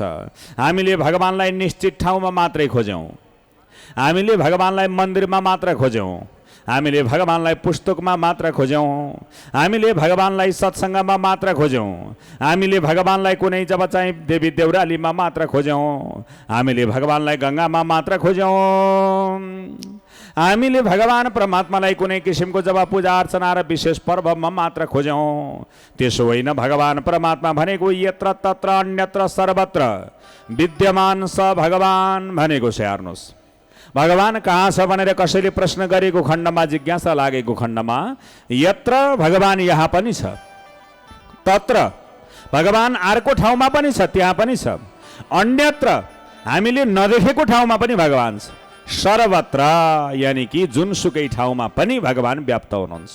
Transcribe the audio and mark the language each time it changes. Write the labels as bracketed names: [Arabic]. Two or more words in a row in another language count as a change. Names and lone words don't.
[Nepali] हामीले भगवानलाई निश्चित ठाउँमा मात्रै खोज्यौँ, हामीले भगवानलाई मन्दिरमा मात्र खोज्यौँ, हामीले भगवानलाई पुस्तकमा मात्र खोज्यौँ, हामीले भगवानलाई सत्सङ्गमा मात्र खोज्यौँ, हामीले भगवानलाई कुनै जब चाहिँ देवी देउरालीमा मात्र खोज्यौँ, हामीले भगवानलाई गङ्गामा मात्र खोज्यौँ, हामीले भगवान परमात्मालाई कुनै किसिमको जब पूजा अर्चना र विशेष पर्वमा मात्र खोज्यौँ। त्यसो होइन, भगवान परमात्मा भनेको [Sanskrit] यत्र तत्र अन्यत्र सर्वत्र विद्यमान [Nepali] स भगवान भनेको छ। हेर्नुहोस्, भगवान कहाँ छ भनेर कसैले प्रश्न गरेको खण्डमा, जिज्ञासा लागेको खण्डमा यत्र भगवान यहाँ पनि छ, तत्र भगवान अर्को ठाउँमा पनि छ, त्यहाँ पनि छ, अन्यत्र हामीले नदेखेको ठाउँमा पनि भगवान छ, सर्वत्र यानि कि जुनसुकै ठाउँमा पनि भगवान व्याप्त हुनुहुन्छ।